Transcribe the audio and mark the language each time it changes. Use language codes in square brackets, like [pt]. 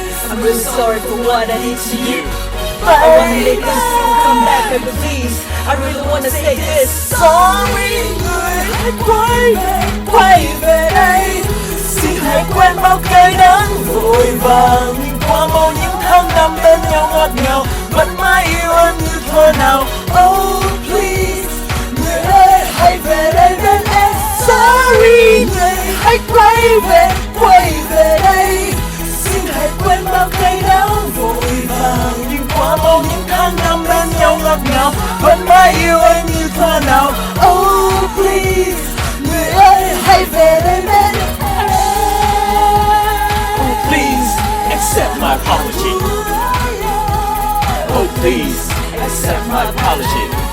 [en] I'm really sorry for what I did to you. I wanna make this come back, baby, please. I really wanna say this. [vi] Sorry, người hãy quay về đây. Xin hãy quên bao cay đắng vội vàng, nhưng quá mau những tháng năm bên nhau ngọt ngào, vẫn mãi yêu em như thuở nào. Oh please, người ơi hãy về đây bên em. Sorry, người hãy quay về đây. Xin hãy quên bao cay đắng vội vàng, nhưng quá mau những tháng năm bên nhau ngọt ngào, vẫn mãi yêu em như thuở nào. Oh please, người ơi hãy về đây bên em. [en] Oh please, accept my apology. Oh please, accept my apology.